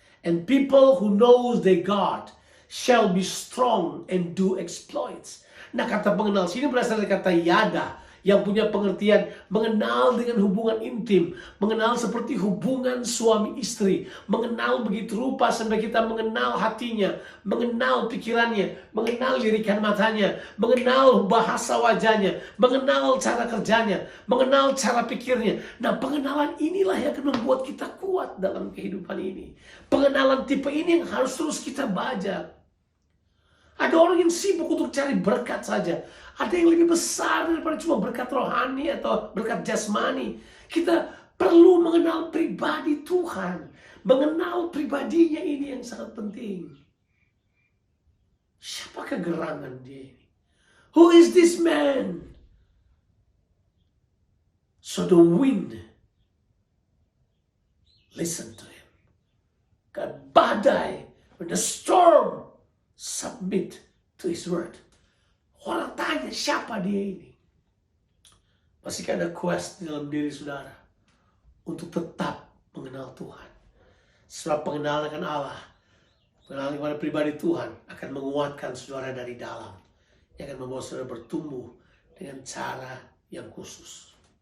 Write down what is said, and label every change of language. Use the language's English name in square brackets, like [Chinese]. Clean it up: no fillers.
[English] And people who knows their God shall be strong and do exploits. [Indonesian] Nah, kata mengenal sini berasal dari kata yada, yang punya pengertian mengenal dengan hubungan intim, mengenal seperti hubungan suami istri, mengenal begitu rupa sampai kita mengenal hatinya, mengenal pikirannya, mengenal lirikan matanya, mengenal bahasa wajahnya, mengenal cara kerjanya, mengenal cara pikirnya. Nah, pengenalan inilah yang akan membuat kita kuat dalam kehidupan ini. Pengenalan tipe ini yang harus terus kita belajar. Ada orang yang sibuk untuk cari berkat saja. Ada yang lebih besar daripada cuma berkat rohani atau berkat jasmani. Kita perlu mengenal pribadi Tuhan. Mengenal pribadinya ini yang sangat penting. Siapakah gerangan dia ini? [English] Who is this man? So the wind, listen to him. God, [Indonesian] badai, [English] when the storm, submit to his word. [Indonesian] Orang tanya siapa dia ini. Masih ada [English] quest [Indonesian] dalam diri saudara untuk tetap mengenal Tuhan. Sebab pengenalan akan Allah, pengenalan kepada pribadi Tuhan akan menguatkan saudara dari dalam. Yang akan membawa saudara bertumbuh dengan cara yang khusus.